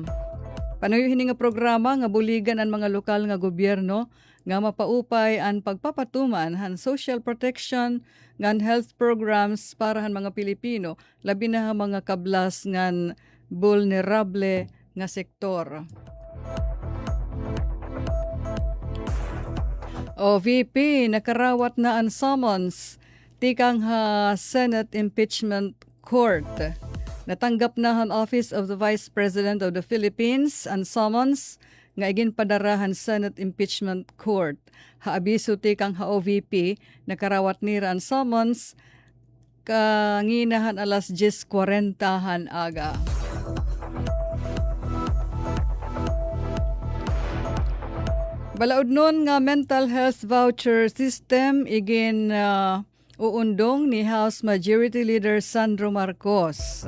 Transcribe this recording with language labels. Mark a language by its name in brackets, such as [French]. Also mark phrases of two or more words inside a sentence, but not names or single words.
[Waray] Panuyuhin nga programa nga buligan ang mga lokal nga gobyerno nga mapaupay ang pagpapatuman han [English] social protection [Waray] ngan [English] health programs [Waray] para han mga Pilipino, labi na mga kablas ngan vulnerable nga sektor. O VP, nakarawat na ang summons tikang ha Senate Impeachment Court. Natanggap na ang Office of the Vice President of the Philippines ang summons nga igin padarahan Senate Impeachment Court. Haabiso tikang ha OVP nakarawat nira ang summons kanginahan alas 10:40 han aga. Balaod nun nga [English] mental health voucher system [Waray] igin uundong ni House Majority Leader Sandro Marcos.